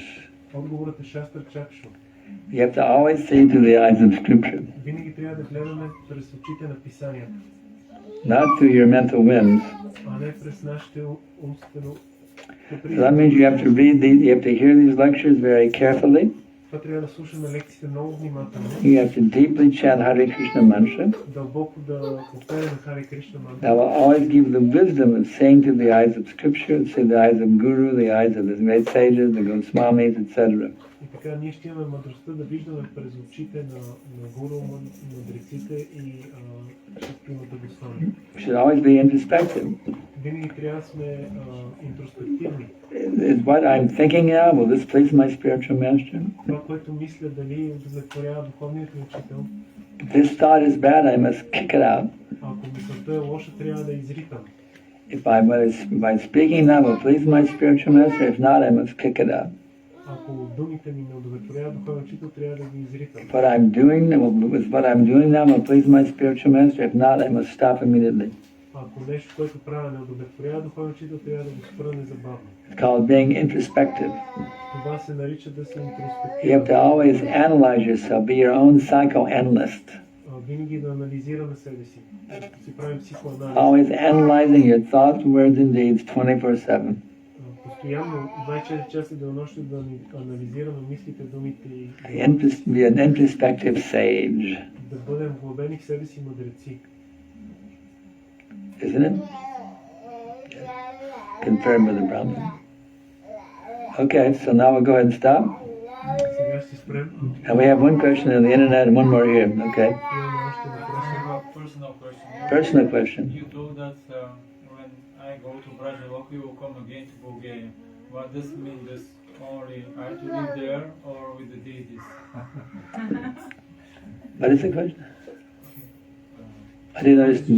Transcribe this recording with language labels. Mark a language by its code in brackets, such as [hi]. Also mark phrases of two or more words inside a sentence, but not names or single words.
[bg] Отговорът е [sa] शास्त्र चक्षु. [en] You have to always see through the eyes of Scripture, [bg] Винаги трябва да гледаме през очите на писанията, [en] not through your mental whims. [bg] а не през нашите умствено. [en] So that means you have to you have to hear these lectures very carefully. [bg] Това трябва да слушаме лекциите много внимателно. [en] You have to deeply chant Hare Krishna mantra. [bg] Дълбоко да повтаряме Харе Кришна мантра. [en] That will always give the wisdom of seeing through the eyes of Scripture, through the eyes of Guru, the eyes of the great sages, the Goswamis, etc. [bg] И така ние ще имаме мъдростта да виждаме през очите на гуру, мъдреците и шестимата Госвами. [en] We should always be introspective. [bg] Винаги трябва да сме интроспективни. [en] Is what I'm thinking now, will this please my spiritual master? [bg] Това, което мисля, дали удовлетворява духовният ми учител. [en] If this thought is bad, I must kick it out. [bg] Ако мисълта е лоша, трябва да изритам. [en] If I'm speaking now, will please my spiritual master? If not, I must kick it out. [bg] Ако думите ми не удовлетворяват духовен учител, трябва да ги изритам. [en] What I'm doing now will please my spiritual master? If not, I must stop immediately. [bg] Ако нещо, което правя, не удовлетворява духовен учител, трябва да го спра незабавно. [en] It's called being introspective. [bg] Това се нарича да се [en] You have [bg] интроспективен. [en] to always analyze yourself, be your own psychoanalyst. [bg] Винаги да анализираме себе си. Да си правим психоанализ. [en] Always analyzing your thoughts, words, and deeds 24/7. [bg] Постоянно, 24 часа денонощно да анализираме мислите, думите и [en] Be an introspective sage, [bg] да бъдем вглъбени в себе си мъдреци. [en] isn't it? Confirmed with the Brahman. Okay, so now we'll go ahead and stop. [bg] Сега ще спрем. [en] And we have one question on the internet and one more here. Okay, [bg] Имаме още въпроси. [en] Personal question. personal question. You told that when I go to Brazil, you will come again to Bulgaria. what does it mean? Does only I to live there or with the deities? What is the question? I didn't understand.